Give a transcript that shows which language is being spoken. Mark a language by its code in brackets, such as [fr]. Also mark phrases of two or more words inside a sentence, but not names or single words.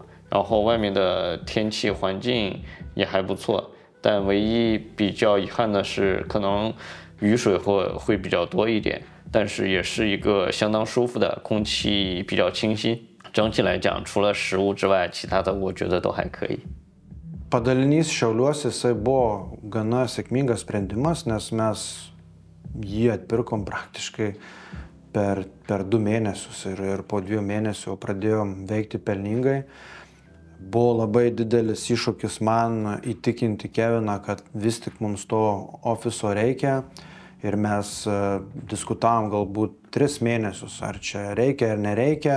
[zh] 然后外面的天气环境也还不错，但唯一比较遗憾的是，可能雨水会比较多一点，但是也是一个相当舒服的，空气比较清新。整体来讲，除了食物之外，其他的我觉得都还可以。 [lt] Padalinys Šiauliuose jisai buvo gana sėkmingas sprendimas, nes mes jį atpirkom praktiškai per 2 mėnesius ir po 2 mėnesių pradėjom veikti pelningai. Buvo labai didelis iššūkis man įtikinti Keviną, kad vis tik mums to ofiso reikia ir mes diskutavom galbūt 3 mėnesius, ar čia reikia ar nereikia.